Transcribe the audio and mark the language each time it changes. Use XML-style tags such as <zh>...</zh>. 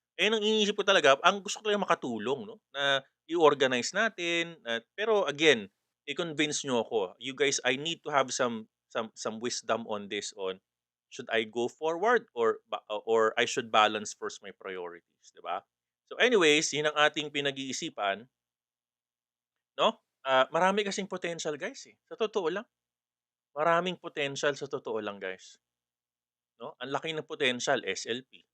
<tl>Ayun ang iniisip ko talaga, ang gusto ko talagang makatulong, 'no, na i-organize natin pero again, i-convince niyo ako.</tl> <en>You guys, I need to have some wisdom on this, on should I go forward or I should balance first my priorities, 'di ba?</en> <tl>So anyways, yun ang ating pinag-iisipan, 'no? Marami kasing potential, guys, sa totoo lang. Maraming potential sa totoo lang, guys, 'no? Ang laki ng potential, SLP.</tl>